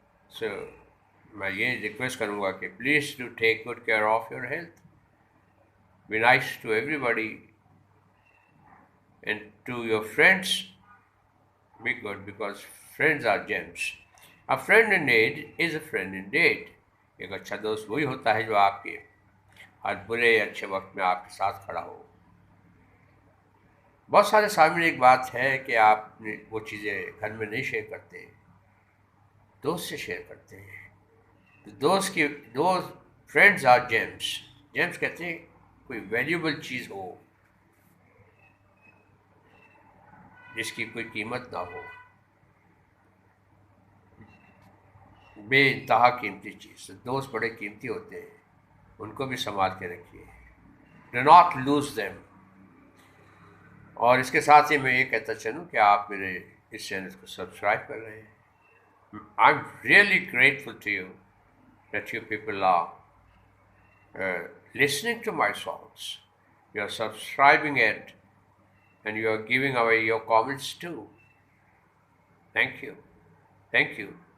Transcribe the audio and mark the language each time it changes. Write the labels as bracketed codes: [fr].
[en] So [hi] मैं ये request करूँगा कि [en] please do take good care of your health. Be nice to everybody, and to your friends be good, because friends are gems. A friend in need is a friend indeed. [hi] एक अच्छा दोस्त वही होता है जो आपके हर बुरे अच्छे वक्त में आपके साथ खड़ा हो। बहुत सारे सामने एक बात है कि आप वो चीज़ें घर में नहीं शेयर करते, दोस्त से शेयर करते हैं। तो दोस्त [en] Friends are gems. [hi] जेम्स कहते हैं कोई वैल्यूबल चीज़ हो जिसकी कोई कीमत ना हो, बेइंतहा कीमती चीज़। तो दोस्त बड़े कीमती होते हैं, उनको भी संभाल के रखिए। [en] Do not lose them. [hi] और इसके साथ ही मैं ये कहता चलूँ कि आप मेरे इस चैनल को सब्सक्राइब कर रहे हैं। [en] I am really grateful to you that you people are listening to my songs. You are subscribing it, and you are giving away your comments too. Thank you. Thank you.